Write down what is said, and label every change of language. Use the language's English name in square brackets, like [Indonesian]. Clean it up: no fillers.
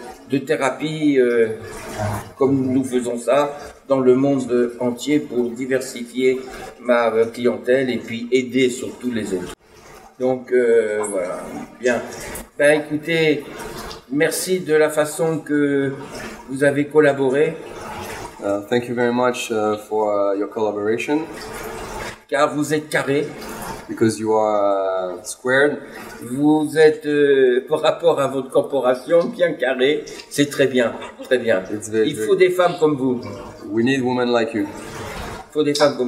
[French] de thérapie comme nous faisons ça dans le monde entier pour diversifier ma clientèle et puis aider surtout les autres. Donc voilà, bien. Ben écoutez, merci de la façon que vous avez collaboré. [English] Thank you very much for your collaboration. [French] Car vous êtes carré. [English] Because you are squared. [French] Vous êtes, par rapport à votre corporation, bien carré. C'est très bien, très bien. Il faut des femmes comme vous. [English] We need women like you. [French] Il faut des femmes comme